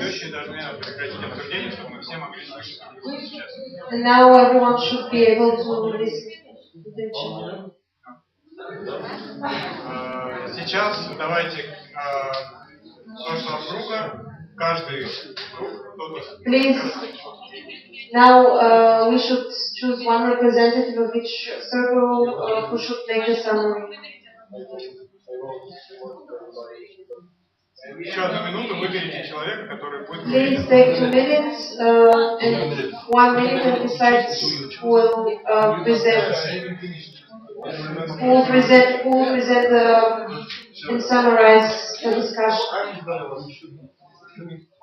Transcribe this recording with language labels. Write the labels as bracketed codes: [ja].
[ru] ведущие должны прекратить обсуждение, чтобы мы все могли слышать друг друга сейчас. [en] And now everyone should be able to listen to each other. [ru] Сейчас давайте social круга, каждый круг, кто-то. [en] Please, now we should choose one representative of each circle who should make the summary. [ru] Еще одну минуту выберите человека, который будет [en] Please [ru] говорить. [en] take 2 minutes and 1 minute and decide who will present and summarize the discussion.